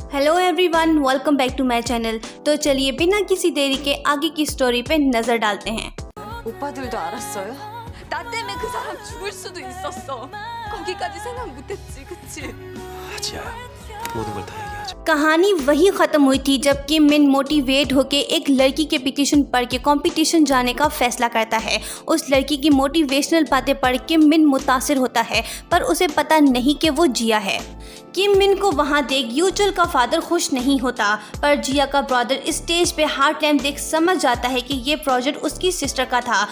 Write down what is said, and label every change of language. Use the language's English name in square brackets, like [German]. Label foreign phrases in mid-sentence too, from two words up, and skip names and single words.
[English] hello everyone, welcome back to my channel. [Hindi] तो चलिए बिना किसी देरी के आगे की स्टोरी पे नजर डालते हैं। [Korean] 오빠들도 알았어요? 나 때문에 그 사람 죽을 수도 있었어. 거기까지 생각 못했지, 그치? 하지야, 모든 걸 다 얘기하자. [Hindi] कहानी वही खत्म हुई थी जब किम मिन मोटिवेट होके एक लड़की के पिटीशन पढ़ के कंपटीशन जाने का फैसला करता है। उस लड़की की मोटिवेशनल बातें पढ़ किम मिन मुतासिर होता है, पर उसे पता नहीं कि वो जिया है। किम मिन को वहां देख यूचुल का फादर खुश नहीं होता, पर जिया का ब्रदर स्टेज पे हार्टलैम्प देख समझ जाता है कि ये प्रोजेक्ट उसकी सिस्टर का था।